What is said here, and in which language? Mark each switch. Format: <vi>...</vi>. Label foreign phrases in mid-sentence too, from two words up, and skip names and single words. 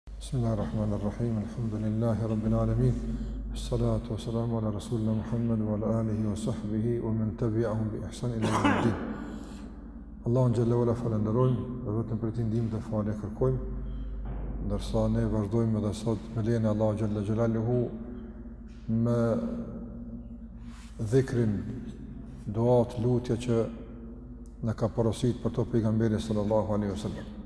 <ar>بسم الله الرحمن الرحيم. الحمد لله رب العالمين. الصلاة والسلام على رسولنا محمد وعلى آله وصحبه ومن تبعهم بإحسان إلى يوم الدين.</ar> <sq>Allahun</sq> <ar>جل وعلا</ar> <sq>falenderojmë dhe vetëm për të ndihmën dhe falë kërkojmë. Ndërsa ne vazhdojmë edhe sot me lejen e Allahu</sq> <ar>جل جلاله</ar> <sq>me dhikrin, duat, lutja që na ka porositur për to pejgamberi</sq> <ar>صلى الله عليه وسلم.</ar>